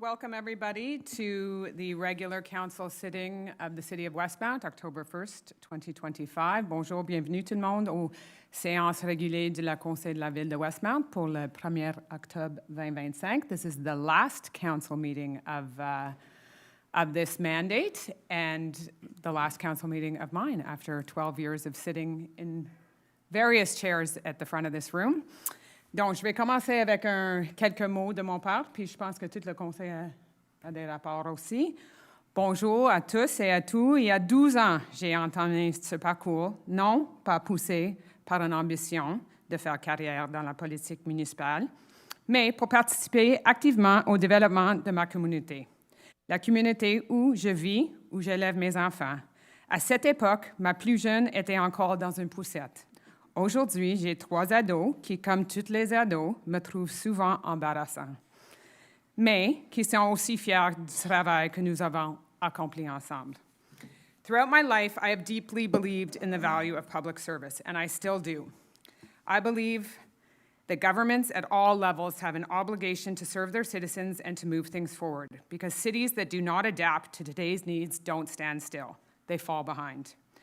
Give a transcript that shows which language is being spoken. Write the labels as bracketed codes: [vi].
[en] Welcome everybody to the regular council sitting of the City of Westmount, October 1st, 2025. [fr] Bonjour, bienvenue tout le monde aux séances régulées de la Conseil de la Ville de Westmount pour le 1er octobre 2025. [en] This is the last council meeting of this mandate and the last council meeting of mine after 12 years of sitting in various chairs at the front of this room. [fr] Donc, je vais commencer avec quelques mots de mon part, puis je pense que tout le conseil a des rapports aussi. Bonjour à tous et à tous. Il y a 12 ans, j'ai entamé ce parcours, non pas poussé par une ambition de faire carrière dans la politique municipale, mais pour participer activement au développement de ma communauté. La communauté où je vis, où j'élève mes enfants. À cette époque, ma plus jeune était encore dans une poussette. Aujourd'hui, j'ai 3 ados qui, comme tous les ados, me trouvent souvent embarrassant, mais qui sont aussi fiers du travail que nous avons accompli ensemble. [en] Throughout my life, I have deeply believed in the value of public service, and I still do. I believe that governments at all levels have an obligation to serve their citizens and to move things forward, because cities that do not adapt to today's needs don't stand still. They fall behind.